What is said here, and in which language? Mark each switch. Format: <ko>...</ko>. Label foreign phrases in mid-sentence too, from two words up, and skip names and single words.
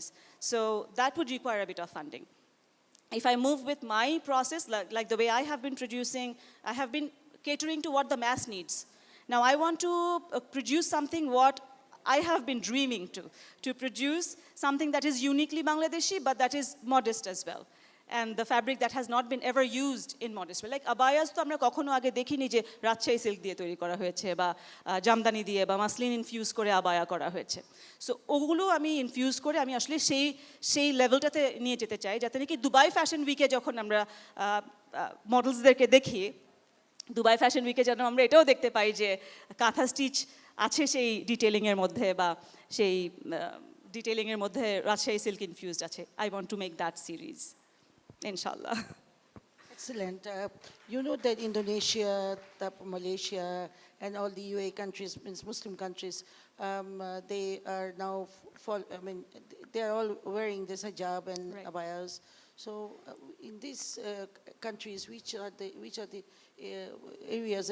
<en>So that would require a bit of funding. If I move with my process, like the way I have been producing, I have been catering to what the mass needs. Now I want to produce something what I have been dreaming to produce something that is uniquely Bangladeshi, but that is modest as well. And the fabric that has not been ever used in modest wear.</en> <bn>লাইক আবায়াস তো আমরা কখনো আগে দেখিনি যে রাজশাহী সিল্ক দিয়ে তৈরি করা হয়েছে বা জামদানি দিয়ে বা মসলিন ইনফিউজ করে আবায়া করা হয়েছে. সো ওগুলো আমি ইনফিউজ করে আমি আসলে সেই লেভেলটাতে নিয়ে যেতে চাই, যাতে নাকি দুবাই ফ্যাশন উইকে যখন আমরা মডেলসদেরকে দেখি, দুবাই ফ্যাশন উইকে যেন আমরা এটাও দেখতে পাই যে কাঁথা স্টিচ আছে সেই ডিটেলিংয়ের মধ্যে, বা সেই ডিটেলিংয়ের মধ্যে রাজশাহী সিল্ক ইনফিউজড আছে।</bn> <en>I want to make that series, inshallah. Excellent. You know that Indonesia, Malaysia, and all the UAE countries, means Muslim countries, they are now, they are all wearing this hijab and Right. abayas. So, in these countries, which are the areas?</en>